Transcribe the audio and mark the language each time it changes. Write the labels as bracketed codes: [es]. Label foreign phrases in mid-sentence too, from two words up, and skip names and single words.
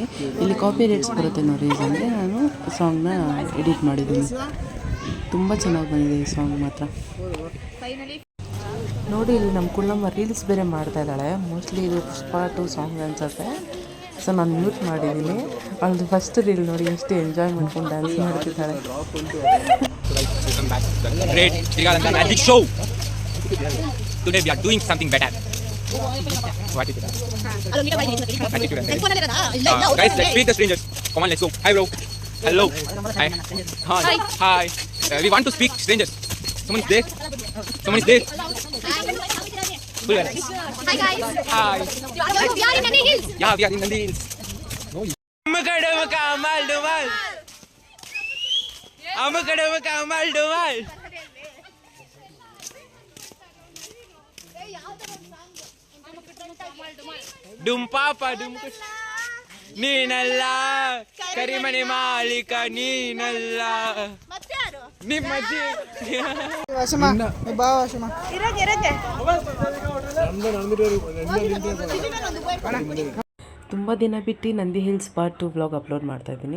[kn] ಇಲ್ಲಿ [en] copy rights [kn] ಬರುತ್ತೆ ಅನ್ನೋ ರೀಸನ್ಗೆ ನಾನು ಸಾಂಗ್ನ ಎಡಿಟ್ ಮಾಡಿದ್ದೀನಿ. ತುಂಬ ಚೆನ್ನಾಗಿ ಬಂದಿದೆ ಈ ಸಾಂಗ್ ಮಾತ್ರ. ನೋಡಿ ಇಲ್ಲಿ ನಮ್ಮ ಕುಳ್ಳಮ್ಮ ರೀಲ್ಸ್ ಬೇರೆ ಮಾಡ್ತಾ ಇದ್ದಾಳೆ. ಮೋಸ್ಟ್ಲಿ ಇದು ಪುಷ್ಪ 2 ಸಾಂಗ್ ಅನ್ಸುತ್ತೆ. ಸೊ ನಾನು ಮ್ಯೂಟ್ ಮಾಡಿದ್ದೀನಿ. ಅವಳದು [en] first reel [kn] ನೋಡಿ ಎಷ್ಟು ಎಂಜಾಯ್ ಮಾಡ್ಕೊಂಡು ಡ್ಯಾನ್ಸ್ ಮಾಡ್ತಿದ್ದಾಳೆ. [en] Great Srilanka Magic Show. Today we are doing something better. What is it? Attitude. Guys, let's meet the strangers. Come on, let's go. Hi, bro. Hello. Hi. Hi. Hi. We want to speak strangers. Someone is there. Someone is there. Hi guys. Hi. We are in Nandi Hills. Yeah, we are in Nandi Hills. [kn] Amakadamaka amal dumal. Amakadamaka amal dumal. Dum papa dum ನೀನಲ್ಲ ಕರಿಮಣಿ ಮಾಲೀಕ ನೀನಲ್ಲ ನಿಮ್ಮಜ್ಜಿ ವಾಸಮ್ಮ ಬಾ ವಾಸಮ್ಮ ತುಂಬ ದಿನ ಬಿಟ್ಟು ನಂದಿ ಹಿಲ್ಸ್ [en] part 2 vlog upload [kn] ಮಾಡ್ತಾ ಇದ್ದೀನಿ.